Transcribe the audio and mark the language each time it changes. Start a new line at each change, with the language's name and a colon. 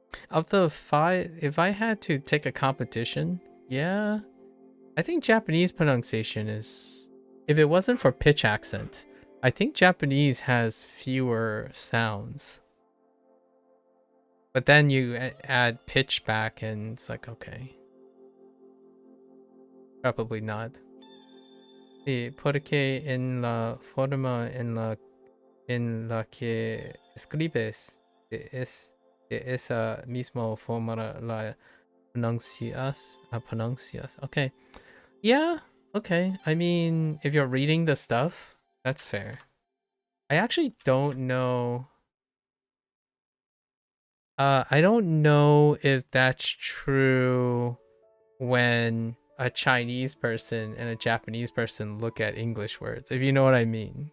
English: Of the 5, if I had to take a competition, yeah, I think Japanese pronunciation is, if it wasn't for pitch accent, I think Japanese has fewer sounds. But then you add pitch back and it's like, okay. Probably not.
Spanish: Sí, porque en la forma en la que escribes es de esa misma forma la pronuncias.
English: Okay. Yeah, okay. I mean, if you're reading the stuff, that's fair. I actually don't know. I don't know if that's true when a Chinese person and a Japanese person look at English words, if you know what I mean.